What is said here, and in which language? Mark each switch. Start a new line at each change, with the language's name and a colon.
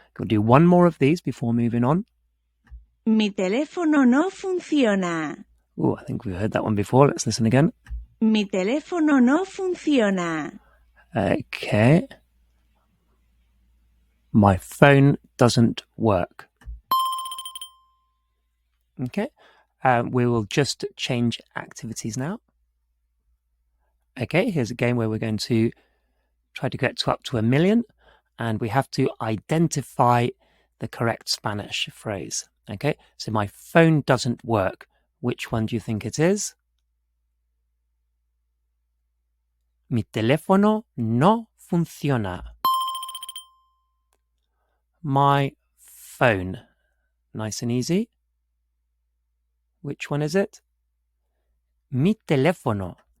English: We'll do one more of these before moving on.
Spanish: Mi teléfono no funciona.
English: Oh, I think we've heard that one before. Let's listen again.
Spanish: Mi teléfono no funciona.
English: Okay. My phone doesn't work. Okay. We will just change activities now. Okay, here's a game where we're going to try to get to up to 1,000,000, and we have to identify the correct Spanish phrase. Okay, so my phone doesn't work. Which one do you think it is?
Spanish: Mi teléfono no funciona.
English: My phone. Nice and easy. Which one is it?
Spanish: Mi teléfono.